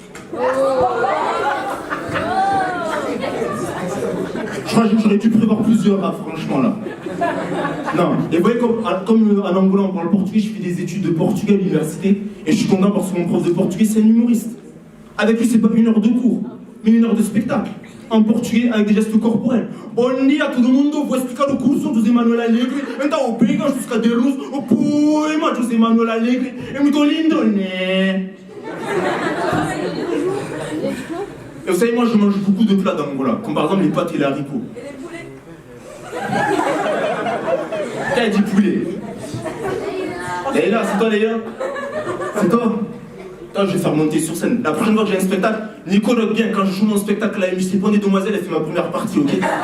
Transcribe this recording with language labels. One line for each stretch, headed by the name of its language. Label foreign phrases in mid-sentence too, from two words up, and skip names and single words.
French: Je crois que j'aurais dû prévoir plusieurs rats, franchement, là. Non, et vous voyez, comme en Angola, on parle portugais, je fais des études de portugais à l'université, et je suis content parce que mon prof de portugais, c'est un humoriste. Avec lui, c'est pas 1 heure de cours, mais 1 heure de spectacle. En portugais, avec des gestes corporels.
Portuguese: Bom dia, todo mundo, vou explicar o curso do Zé Manuel Alegre. Então, eu pego os cadernos, o poema do Zé Manuel Alegre. É muito lindo, né?
French: Et vous savez, moi, je mange beaucoup de plats d'Angola, comme par exemple les pâtes et les haricots. Et les poulets? Qui a dit poulet? Leïla, c'est toi, Leïla? C'est toi? Attends, je vais faire monter sur scène. La prochaine fois que j'ai un spectacle, Nico note bien, quand je joue mon spectacle à la MJC Pont des Demoiselles, elle fait ma première partie, ok?